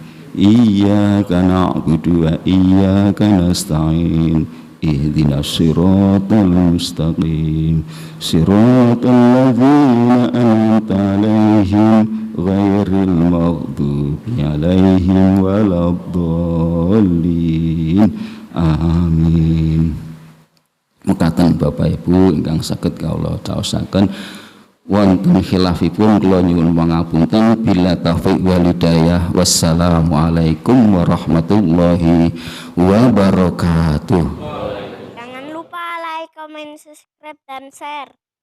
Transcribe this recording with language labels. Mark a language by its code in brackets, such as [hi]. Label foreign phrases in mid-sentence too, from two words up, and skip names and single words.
[ar] إياك نعبد وإياك نستعين. اهدنا الصراط المستقيم. صراط الذين أنعمت عليهم غير المغضوب عليهم ولا الضالين. Amin. [jv] Mekaten Bapak Ibu ingkang saged kawula caosaken wonten khilafipun kula nyuwun pangapunten. [ar] بالتوفيق والهداية. والسلام عليكم ورحمة الله وبركاته. [id] Jangan lupa [en] like, comment, [id] subscribe, dan share.